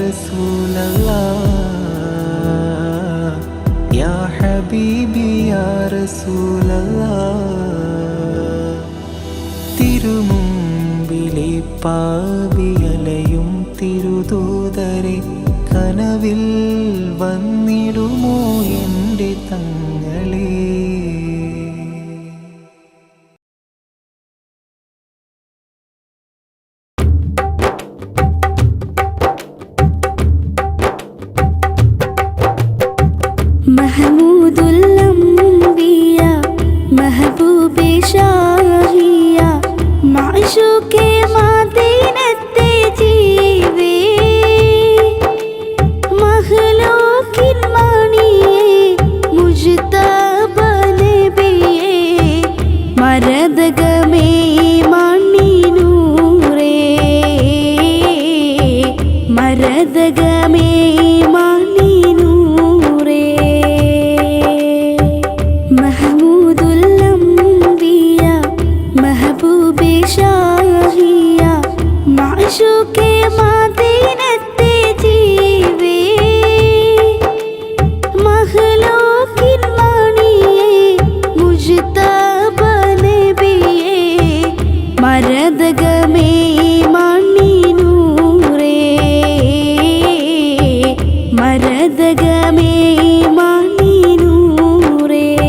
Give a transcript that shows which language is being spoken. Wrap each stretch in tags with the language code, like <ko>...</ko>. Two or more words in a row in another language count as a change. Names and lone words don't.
<ar>رسول الله، يا حبيبي يا رسول الله.</ar> <ml>തിരുമുമ്പിലെ പാപിയലയും തിരുദൂതരെ, കനവിൽ വന്നിടുമോ എൻ്റെ തങ്ങളെ.</ml> <ur>محمود الانبیا محبوبِ شاہیہ، معشوقِ</ur> <ml>മദീനത്തെ ജീവേ, മഖ്ലൂഖിൻ മണിയേ, മുജ്തബ നബിയേ, മരദഗമേ മണി നൂറേ, മരദഗമേ മണി നൂറേ.</ml> <ur>محمود الانبیا محبوبِ شاہیہ، معشوقِ</ur> <ml>മദീനത്തെ ജീവേ, മഖ്ലൂഖിൻ മണിയേ, മുജ്തബ നബിയേ, മരദഗമേ മണി നൂറേ, മരദഗമേ മണി നൂറേ.</ml>